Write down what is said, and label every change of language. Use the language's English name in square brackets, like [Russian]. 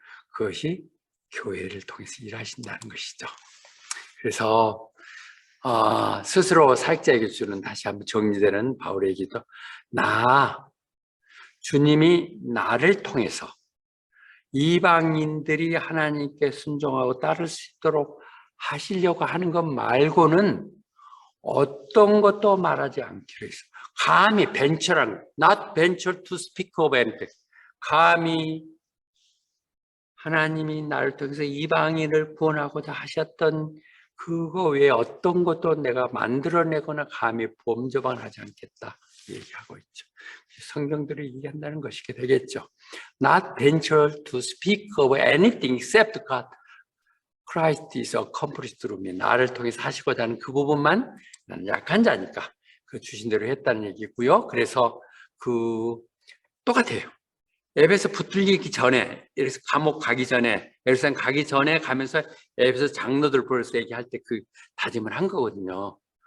[Korean] 그것이 교회를 통해서 일하신다는 것이죠. 그래서 스스로 사역자에게 주는 다시 한번 정리되는 바울의 얘기도 주님이 나를 통해서 이방인들이 하나님께 순종하고 따를 수 있도록 하시려고 하는 것 말고는 어떤 것도 말하지 않기로 했어요. 감히 [English] venture한, not venture to speak of anything. [Korean] 감히 하나님이 나를 통해서 이방인을 구원하고자 하셨던 그거 외에 어떤 것도 내가 만들어내거나 감히 범접하지 않겠다 얘기하고 있죠. 성경들이 얘기한다는 것이 되겠죠. [English] Not venture to speak of anything except God. Christ is accomplished through me. [Korean] 나를 통해서 하시고자 하는 그 부분만 나는 약한 자니까 그 주신 대로 했다는 얘기고요. 그래서 똑같아요. 에베소 붙들리기 전에, 그래서 감옥 가기 전에, 예루살렘 가기 전에 가면서 에베소 장로들 보면서 얘기할 때 그 다짐을 한 거거든요.